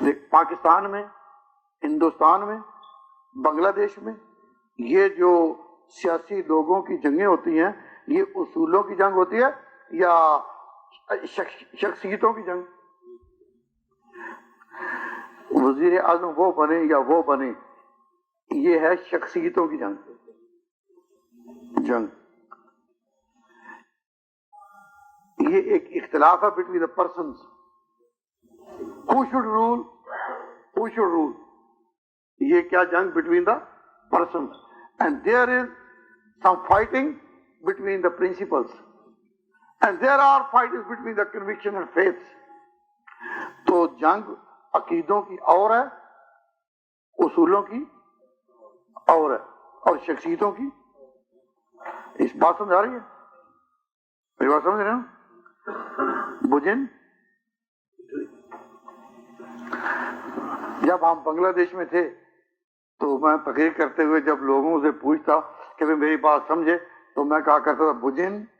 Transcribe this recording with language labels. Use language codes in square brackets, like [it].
[ur] پاکستان میں، ہندوستان میں، بنگلہ دیش میں یہ جو سیاسی لوگوں کی جنگیں ہوتی ہیں یہ اصولوں کی جنگ ہوتی ہے یا شخصیتوں کی جنگ؟ وزیر اعظم وہ بنے یا وہ بنے، یہ ہے شخصیتوں کی جنگ. یہ ایک اختلاف ہے [en] Between the persons. Who should rule? Who should rule? [ur] یہ کیا جنگ [en] Between the persons. And there is some fighting between the principles. And there are fightings between the conviction and faith. [ur] تو جنگ عقیدوں کی اور ہے، اصولوں کی اور ہے، اور شخصیتوں کی. اس بات سمجھ آ رہی ہے؟ میری بات سمجھ رہے ہو؟ بجن جب ہم بنگلہ دیش میں تھے تو میں تقریر کرتے ہوئے جب لوگوں سے پوچھتا کہ وہ میری بات سمجھے تو میں کہا کرتا تھا بجن.